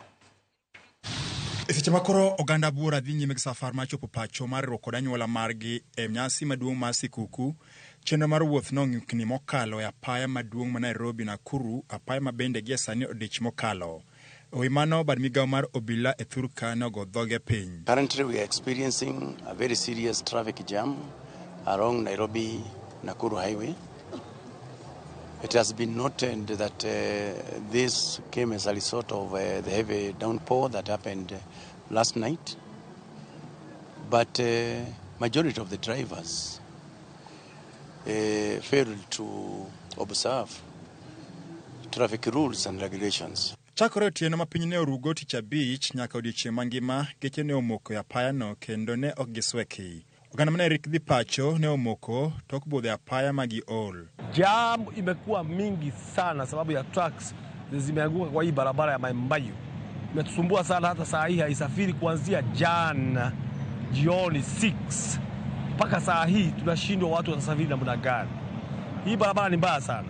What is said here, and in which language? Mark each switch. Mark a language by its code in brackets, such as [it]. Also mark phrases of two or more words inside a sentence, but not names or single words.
[luo] Seche makoro oganda buora dhi nyime gi safar mar chopo pacho mar riwruok kod anyuola margi e nyasi maduong' mar sikuku. Chenro mar wuoth nong'ikni mokalo e apaya maduong' ma Nairobi Nakuru, apaya ma bende gie sani odich mokalo. Ewi mano bad migawo mar obila e Thurka nogo dhoge piny. [en] Currently we are experiencing a very serious traffic jam along Nairobi Nakuru highway. It has been noted that this came as a result of the heavy downpour that happened last night. But majority of the drivers failed to observe traffic rules and regulations. [luo] Chakore otieno ma piny ne orugo tich abich nyaka odiechieng' mangima, geche ne omoko e apayano kendo ne ok gisweki. Oganda mane rik dhi pacho ne omoko tok budhe apaya magi ol. [sw] Jam imekuwa mingi sana sababu ya trucks zimeanguka kwa hii barabara ya Maimbayu. Imetusumbua sana, hata saa hii haisafiri kuanzia jana jioni 6 mpaka saa hii tunashindwa watu watasafiri namna gani. Hii barabara ni mbaya sana.